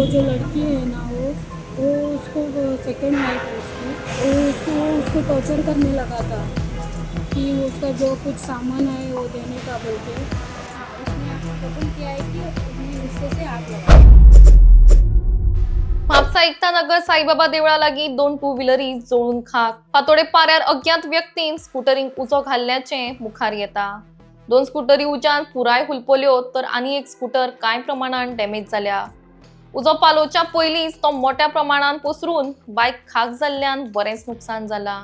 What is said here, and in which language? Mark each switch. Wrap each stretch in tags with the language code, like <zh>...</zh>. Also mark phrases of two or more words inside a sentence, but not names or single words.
<hi>जो लड़की है ना वो उसको</hi> <en>second wife</en> <hi>है उसकी, उसको टॉर्चर करने लगा था कि उसका जो कुछ सामान है वो देने का बोल के। हाँ, उसने कबूल किया है कि उसने गुस्से से आग लगाई।</hi> <kok>म्हापसा एकतानगर साईबाबा देवळा लागी 2 टू व्हीलरी जळून खाक. फातोडे पाऱ्यार अज्ञात व्यक्तीन स्कूटरींक उजो घाल्ल्याचे मुखार येता. 2 स्कूटरी उज्यान पुराय हुलपल्यो तर आनी एक स्कूटर कांय प्रमाणात डॅमेज जाल्या. उजो पालोवच्या पयलींच तो मोठ्या प्रमाणात पसरून बायक खाक जाल्ल्यान बरेंच नुकसान जाला.</kok>